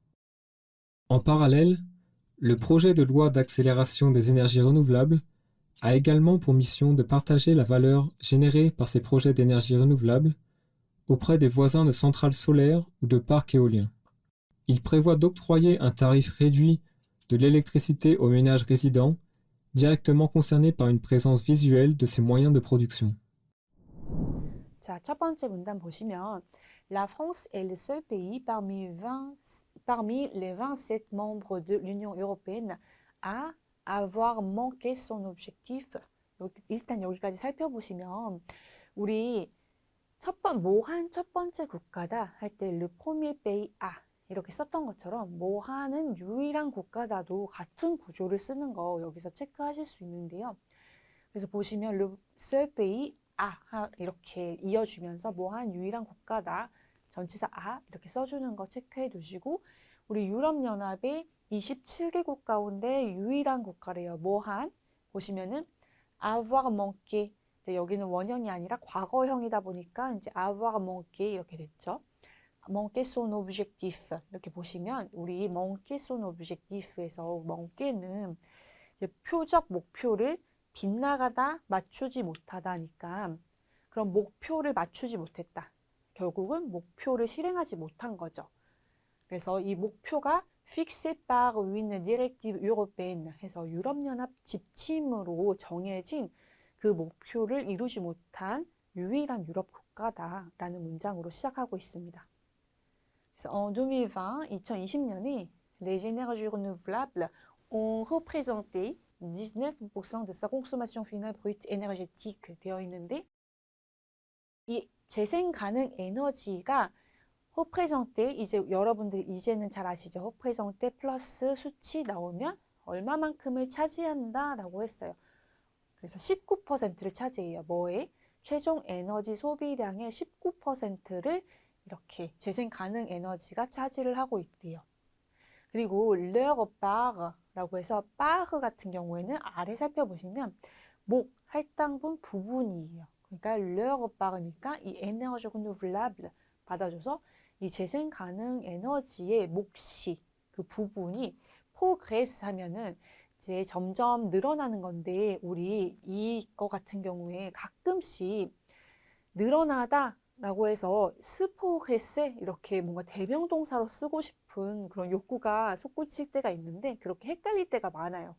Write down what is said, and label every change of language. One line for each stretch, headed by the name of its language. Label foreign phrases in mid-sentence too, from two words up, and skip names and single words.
French: En parallèle, le projet de loi d'accélération des énergies renouvelables a également pour mission de partager la valeur générée par ces projets d'énergie renouvelable auprès des voisins de centrales solaires ou de parcs éoliens. Il prévoit d'octroyer un tarif réduit de l'électricité aux ménages résidents directement concernés par une présence visuelle de ces moyens de production.
Korean: 자, 첫 번째 문단 보시면
French: La France est le seul pays parmi les 27 membres de l'Union européenne à avoir manqué son objectif.
Korean: 일단 여기까지 살펴보시면 우리 모한 첫 번째 국가다 할 때
French: le premier pays à
Korean: 이렇게 썼던 것처럼 모하는 유일한 국가다도 같은 구조를 쓰는 거 여기서 체크하실 수 있는데요. 그래서 보시면
French: le seul pays à
Korean: 이렇게 이어주면서 모한 유일한 국가다 전치사 아 이렇게 써주는 거 체크해 두시고 우리 유럽연합의 27개국 가운데 유일한 국가래요. 모한 보시면은
French: avoir manqué
Korean: 여기는 원형이 아니라 과거형이다 보니까 이제
French: avoir manqué
Korean: 이렇게 됐죠.
French: manquer son objectif
Korean: 이렇게 보시면 우리
French: manquer son objectif
Korean: 에서 manquer는 이제 표적 목표를 빗나가다 맞추지 못하다니까 그럼 목표를 맞추지 못했다. 결국은 목표를 실행하지 못한 거죠. 그래서 이 목표가
French: fixé par une directive européenne
Korean: 해서 유럽연합 지침으로 정해진 그 목표를 이루지 못한 유일한 유럽 국가다라는 문장으로 시작하고 있습니다. 그래서 en 2020년에
French: les énergies renouvelables ont représenté 19% de sa consommation finale brute énergétique
Korean: 되어 있는데 이 재생 가능 에너지가 représenter 이제 여러분들 이제는 잘 아시죠? représenter 플러스 수치 나오면 얼마만큼을 차지한다라고 했어요. 그래서 19%를 차지해요. 뭐에? 최종 에너지 소비량의 19%를 이렇게 재생 가능 에너지가 차지를 하고 있대요. 그리고
French: leur part
Korean: 라고 해서 part 같은 경우에는 아래 살펴보시면 목, 할당분 부분이에요. 그러니까
French: leur part
Korean: 니까 이 에너지 renouvelable 받아줘서 이 재생 가능 에너지의 몫이 그 부분이 progress 하면은 이제 점점 늘어나는 건데 우리 이거 같은 경우에 가끔씩 늘어나다 라고 해서 스포레세 이렇게 뭔가 대명동사로 쓰고 싶은 그런 욕구가 솟구칠 때가 있는데 그렇게 헷갈릴 때가 많아요.